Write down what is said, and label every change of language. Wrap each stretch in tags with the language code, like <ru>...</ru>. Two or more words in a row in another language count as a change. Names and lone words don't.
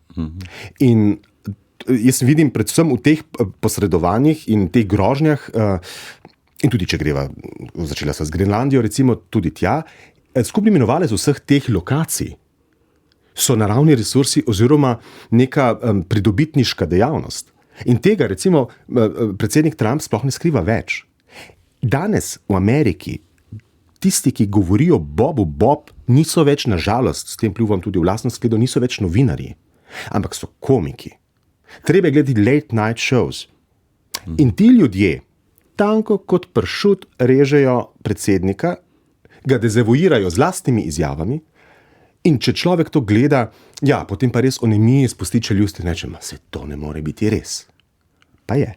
<sl>In jaz vidim predvsem v teh posredovanjih in teh grožnjah, in tudi če greva, začela sva z Grenlandijo, recimo tudi tja, skupni imenovalec vseh teh lokacij so naravni resursi oziroma neka pridobitniška dejavnost. In tega recimo predsednik Trump sploh ne skriva več. Danes v Ameriki tisti, ki govorijo Bob, niso več, nažalost, s tem pljuvam tudi v lastno skledo, niso več novinarji, ampak so komiki. Treba je gledati</sl> <en>late night shows.</en> <sl>In ti ljudje tanko kot pršut režejo predsednika, ga dezavuirajo z lastnimi izjavami in če človek to gleda, ja, potem pa res onemi, spusti čeljust in reče, se to ne more biti res. Pa je.</sl>